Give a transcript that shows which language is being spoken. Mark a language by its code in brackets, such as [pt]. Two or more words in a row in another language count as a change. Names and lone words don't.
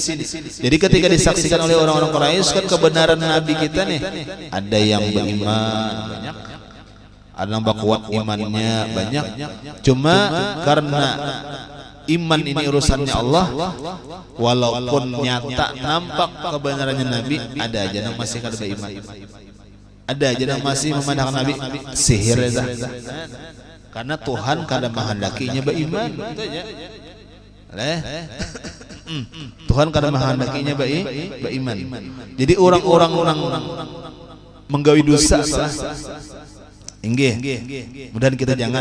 [id] Jadi ketika disaksikan oleh orang-orang Quraisy kan kebenaran Nabi kita nih, ada yang beriman banyak, ada yang kuat imannya banyak. Cuma karena iman ini urusannya Allah, walaupun nyata nampak kebenarannya Nabi, ada aja yang masih kada beriman, ada aja yang masih memandang Nabi sihir ya. Karena Tuhan kada menghendakinya beriman, Tuhan kada menghendakinya beriman. [bjn] Jadi orang-orang menggawi dosa inggih, mudah kita jangan.